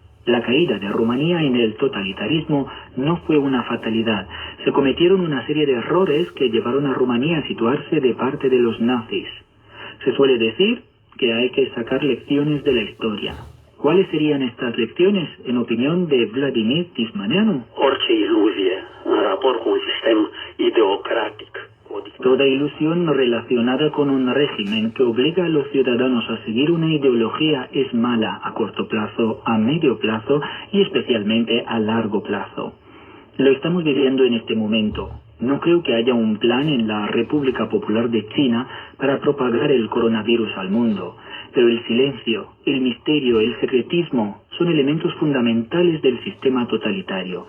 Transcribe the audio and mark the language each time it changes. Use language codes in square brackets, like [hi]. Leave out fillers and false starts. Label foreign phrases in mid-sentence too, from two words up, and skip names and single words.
[es] La caída de Rumanía en el totalitarismo no fue una fatalidad. Se cometieron una serie de errores que llevaron a Rumanía a situarse de parte de los nazis. Se suele decir que hay que sacar lecciones de la historia. ¿Cuáles serían estas lecciones, en opinión de Vladimir Tismaneanu? [ro] Orice iluzie în raport cu un sistem ideocratic. [es] Toda ilusión relacionada con un régimen que obliga a los ciudadanos a seguir una ideología es mala a corto plazo, a medio plazo y especialmente a largo plazo. Lo estamos viviendo en este momento. No creo que haya un plan en la República Popular de China para propagar el coronavirus al mundo, pero el silencio, el misterio, el secretismo son elementos fundamentales del sistema totalitario.